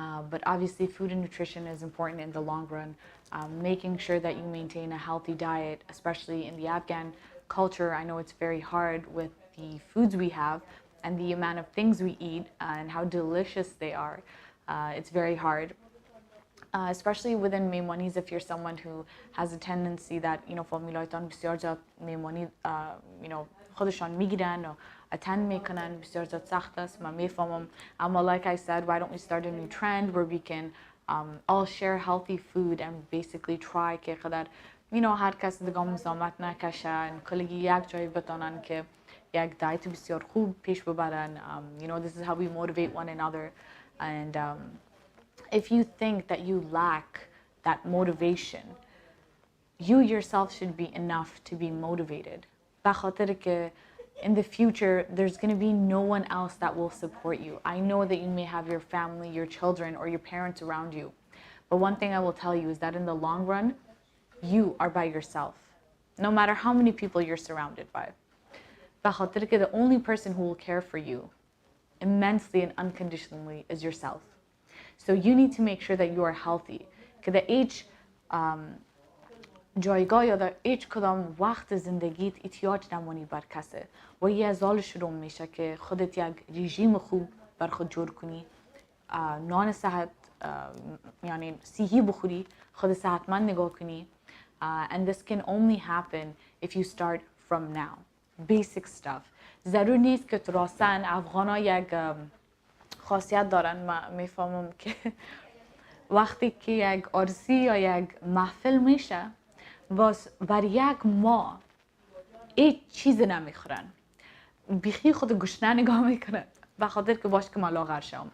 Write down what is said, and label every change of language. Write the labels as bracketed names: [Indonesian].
[English] But obviously food and nutrition is important in the long run. Making sure that you maintain a healthy diet, especially in the Afghan culture. I know it's very hard with the foods we have and the amount of things we eat and how delicious they are. It's very hard. Especially within [Persian] میمانیز, [English] if you're someone who has a tendency that, [Persian] فامیلایتان بسیار زیاد میمانی خودشان میگیرن و attend میکنن، بسیار زیاد سخت است، من میفهمم. [English] اما like I said, why don't we start a new trend where we can all share healthy food and basically try [Persian] که قدر هر کس دیگه مزاحمت نکشن، کلگی یک جایی بتانن که یک دایت بسیار خوب پیش ببرن. [English] This is how we motivate one another. And if you think that you lack that motivation, you yourself should be enough to be motivated. [Persian] بخاطر که [English] in the future, there's going to be no one else that will support you. I know that you may have your family, your children, or your parents around you. But one thing I will tell you is that in the long run, you are by yourself. No matter how many people you're surrounded by. [Persian] بخاطر که [English] the only person who will care for you immensely and unconditionally is yourself. So you need to make sure that you are healthy. [Persian] که در هیچ جایگاه یا در هیچ کدام وقت زندگیت احتیاج نمانی بر کسه و یه از حال شروع میشه که خودت یک رژیم خوب بر خود جور کنی، نان صحت یعنی صحی بخوری، خود صحتمند نگاه کنی. [English] And this can only happen if you start from now. Basic stuff. [Persian] ضرور نیست که تو راستن افغانا یک خاصیت دارن. من میفهمم که وقتی که یک عرسی یا یک محفل میشه بر یک ماه هیچ چیز نمیخورن، بیخی خود گشنه نگاه میکنن بخاطر که باش که ما لاغر شم.